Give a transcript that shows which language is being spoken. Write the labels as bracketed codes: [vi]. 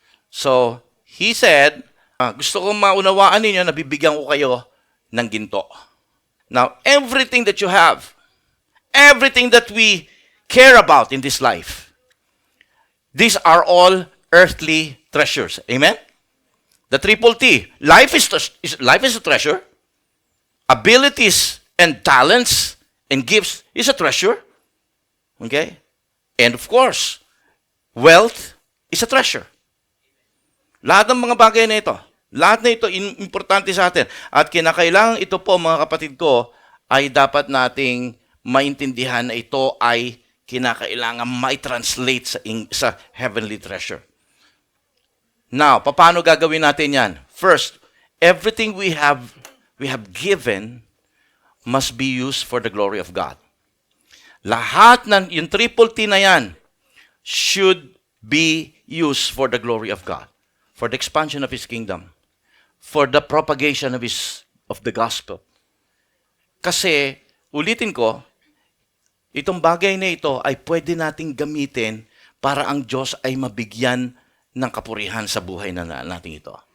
[en] So, he said, [tl] gusto kong maunawaan ninyo na bibigyan ko kayo ng ginto. [en] Now, everything that you have, everything that we care about in this life, these are all earthly treasures. Amen? The triple T. Life is a treasure. Abilities and talents and gifts is a treasure. Okay? And of course, wealth is a treasure. [tl] Lahat ng mga bagay na ito, lahat na ito importante sa atin. At kinakailangan ito po, mga kapatid ko, ay dapat nating maintindihan na ito ay kinakailangan mai-translate sa heavenly treasure. Now, paano gagawin natin yan? [en] First, everything we have given must be used for the glory of God. [tl] Lahat ng yung triple T na yan [en] should be used for the glory of God, for the expansion of His kingdom, for the propagation of the gospel. [tl] Kasi, ulitin ko, itong bagay na ito ay pwede nating gamitin para ang Diyos ay mabigyan ng kapurihan sa buhay na natin ito.